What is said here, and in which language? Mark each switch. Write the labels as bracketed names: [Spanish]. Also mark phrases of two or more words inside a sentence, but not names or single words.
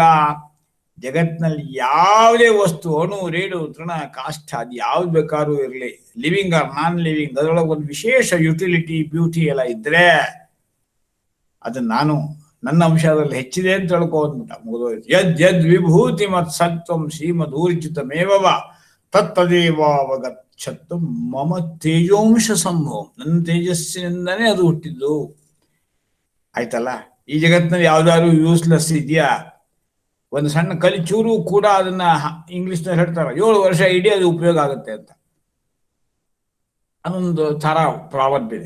[Kannada] ಜಗತ್ತಿನಲ್ಲಿ ಯಾವುದೇ ವಸ್ತು, ಅಣು, ರೇಣು, ತೃಣ, ಕಾಷ್ಠ, ಅದು ಯಾವ್ದು ಬೇಕಾದ್ರೂ ಇರಲಿ, [English] living or non living, [Kannada] ಅದರೊಳಗೆ ಒಂದು ವಿಶೇಷ [English] utility beauty [Kannada] ಎಲ್ಲ ಇದ್ರೆ ಅದು ನಾನು ನನ್ನ ಅಂಶದಲ್ಲಿ ಹೆಚ್ಚಿದೆ ಅಂತ ತಿಳ್ಕೊಂಡ್ಬಿಟ್ಟ. ಮುಗಿದೋಯ್ತು. [Sanskrit] ಯದ್ ಯದ್ ವಿಭೂತಿ ಮತ್ ಸತ್ವಂ ಶ್ರೀಮದೂರ್ಜಿತಮೇವ ತತ್ತದೇವಾವಗಚ್ಚತ್ತು ಮಮ ತೇಜೋಂಶ ಸಂಭವಂ. [Kannada] ನನ್ನ ತೇಜಸ್ಸಿನಿಂದನೇ ಅದು ಹುಟ್ಟಿದ್ದು. ಆಯ್ತಲ್ಲ. ಈ ಜಗತ್ತಿನಲ್ಲಿ ಯಾವ್ದಾದ್ರು ಯೂಸ್ಲೆಸ್ ಇದೆಯಾ? ಒಂದು ಸಣ್ಣ ಕಲಿ ಚೂರು ಕೂಡ ಅದನ್ನ ಇಂಗ್ಲಿಷ್ನಲ್ಲಿ ಹೇಳ್ತಾರೆ 7 ವರ್ಷ ಇಡೀ ಅದು ಉಪಯೋಗ ಆಗುತ್ತೆ ಅಂತ. ಅದೊಂದು ಥರ ಪ್ರಾವರ್ಬ್ ಇದೆ.